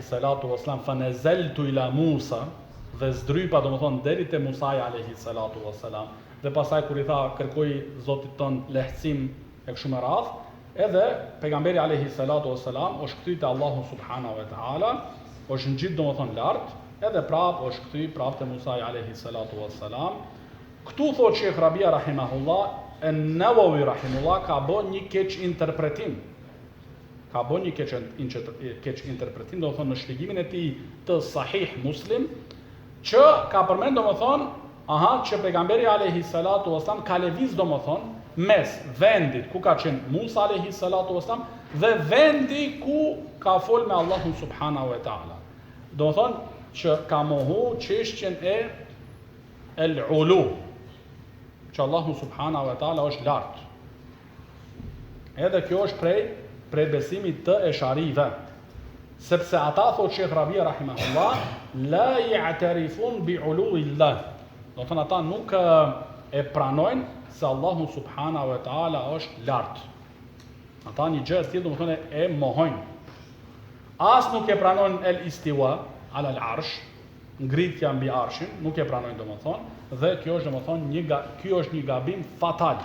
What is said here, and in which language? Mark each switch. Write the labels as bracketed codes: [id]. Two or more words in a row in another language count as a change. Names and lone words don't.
[ar] الصلاة والسلام فنزلت إلى موسى, [sq] dhe zdrypa domethënë deri te Musa [ar] عليه الصلاة والسلام, [sq] dhe pastaj kur i tha kërkoi Zotit ton lehtësim e kështu me radhë, edhe pejgamberi [ar] عليه الصلاة والسلام [sq] është kthy te Allahu [ar] سبحانه وتعالى, [sq] është ngjit domethënë lart, edhe prap është kthy prap te Musa [ar] عليه الصلاة والسلام. [sq] Këtu thot Sheikh Rabia rahimahullah, an-Nawawi rahimahullah ka bën një keq interpretim. Ka bën një keq interpretim, do të thonë në shpjegimin e tij të Sahih Muslim, që ka përmend domethënë, që pejgamberi [ar] عليه الصلاة والسلام [sq] ka lëviz domethënë mes vendit ku ka qenë Musa [ar] عليه الصلاة والسلام [sq] dhe vendi ku ka fol me Allahun [ar] سبحانه وتعالى. [sq] Do të thonë që ka mohu çështjen e el-ulu, që Allahu [ar] سبحانه وتعالى [sq] është lart. Edhe kjo është prej besimit të esharive, sepse ata thot Sheikh Rabia rahimahullah [ar] لا يعترفون بعلو الله, [sq] do të thonë ata nuk e pranojnë se Allahu [ar] سبحانه وتعالى [sq] është lart. Ata një gjë e tillë do të thonë e mohojnë. As nuk e pranojnë [ar] الاستواء على العرش, [sq] ngritja mbi arshin, nuk e pranojnë domethënë, dhe kjo është domethënë kjo është një gabim fatal.